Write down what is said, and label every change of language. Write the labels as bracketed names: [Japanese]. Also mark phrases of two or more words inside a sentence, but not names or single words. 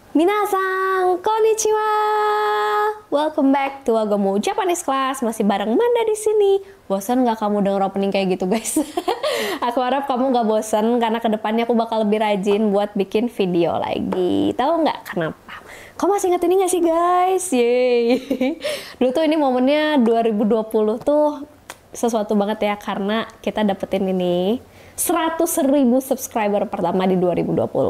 [Japanese] みなさん、こんにちは. [English] Welcome back to Agamo Japanese Class. [Indonesian] Masih bareng Manda di sini. Bosan nggak kamu denger opening kayak gitu, guys? Aku harap kamu nggak bosan karena kedepannya aku bakal lebih rajin buat bikin video lagi. Tahu nggak kenapa? Kamu masih ingat ini nggak sih, guys? Yeay. Dulu tuh ini momennya 2020 tuh sesuatu banget ya karena kita dapetin ini 100.000 subscriber pertama di 2020.